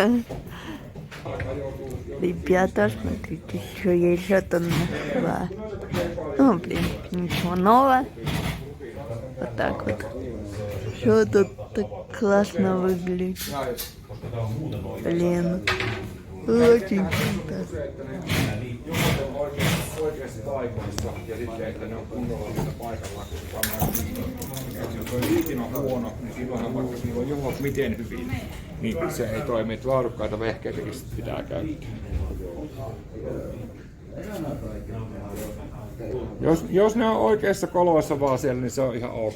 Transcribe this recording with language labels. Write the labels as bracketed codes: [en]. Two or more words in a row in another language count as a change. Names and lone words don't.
[ru] Ребята, смотрите, что я еще там нашла. Ну, блин, ничего нового. Вот так вот. Все тут так классно выглядит. Блин, очень круто. [fi] Jos on liitin on huono, niin silloinhan vaikka niillä on johon miten hyvin, niin se ei toimi, että laadukkaita vehkeitäkin pitää käyttää. Jos ne on oikeassa koloissa vaan siellä, niin se on ihan ok.